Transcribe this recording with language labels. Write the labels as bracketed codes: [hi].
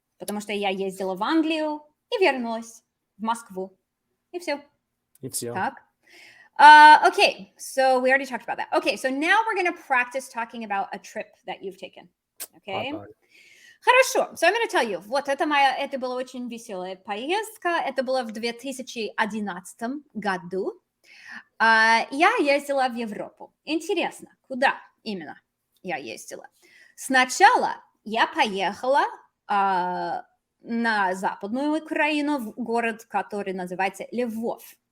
[ru] Потому что я ездила в Англию и вернулась в Москву. И все. И все. Так. [en] Okay, so we already talked about that. Okay, so now we're going to practice talking about a trip that you've taken. Okay? Хорошо. So I'm going to tell you. [ru] Вот это была очень веселая поездка. Это было в 2011 году. Я ездила в Европу. Интересно, куда именно я ездила? Сначала я поехала на Западную Украину, в город, который называется Львов.